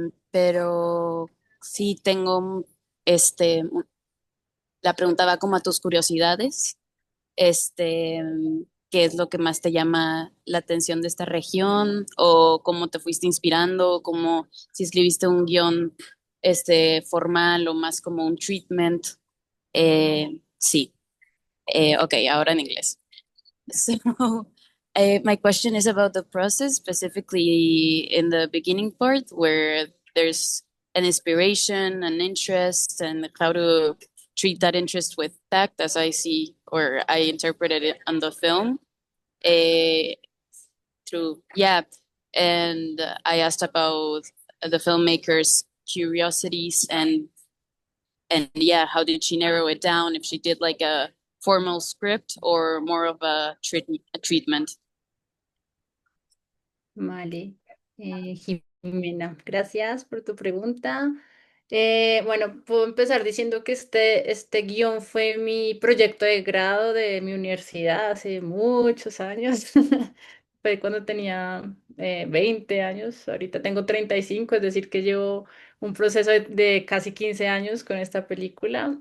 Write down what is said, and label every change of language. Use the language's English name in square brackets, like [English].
[Spanish] pero sí tengo, este, la pregunta va como a tus curiosidades, este, qué es lo que más te llama la atención de esta región o cómo te fuiste inspirando, como si escribiste un guión, formal o más como un treatment. Sí, ok, ahora en inglés. [English] So, my question is about the process, specifically in the beginning part where there's an inspiration, an interest, and how to treat that interest with tact, as I see or I interpreted it on the film. Uh, through, yeah, and I asked about the filmmaker's curiosities and yeah, how did she narrow it down? If she did like a formal script or more of a treatment. [Spanish] Vale. Jimena, gracias por tu pregunta. Bueno, puedo empezar diciendo que este guión fue mi proyecto de grado de mi universidad hace muchos años. Fue cuando tenía 20 años, ahorita tengo 35, es decir, que llevo un proceso de casi 15 años con esta película.